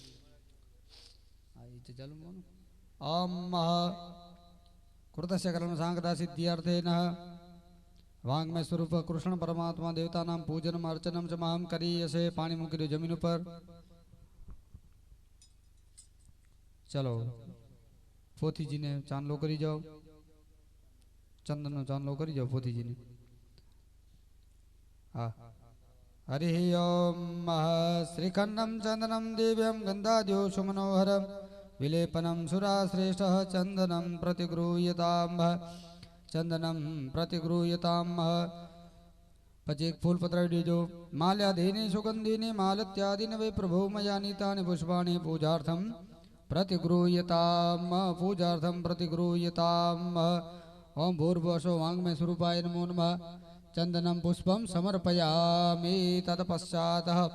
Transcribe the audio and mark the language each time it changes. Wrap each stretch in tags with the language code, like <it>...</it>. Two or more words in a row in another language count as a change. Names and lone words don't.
<sa>ओम कृतस्य कर्म सांगदा सिद्ध्यर्थेन वांग्मय स्वरूप कृष्ण परमात्मा देवता नाम पूजनम अर्चनम च महम करीयसे</sa> <gu>પાણી મૂકી દો જમીન પર ચલો પોથી જી ને ચાંદલો કરી જાઓ ચંદન નો ચાંદલો કરી જાઓ પોથી જી ને</gu> <sa>हाँ हरि ओम श्रीखंडम चंदनम दिव्यम गंधाद्यो सुमनोहरम विलेपनम सुराश्रेष्ठः चंदनम प्रतिगृह्यताम</sa> <gu>પછી એક ફૂલ પતરાવી દેજો</gu> <sa>माल्यादीनि सुगन्धीनि मालत्यादीनि वै प्रभो मयानीतानि पुष्पाणि पूजार्थम् प्रतिगृह्यताम ओम भूर्भुवस्सुः वाङ्मय स्वरूपाय नमो नमः चंदनम पुष्पम समर्पयामि तत्पश्चात्</sa>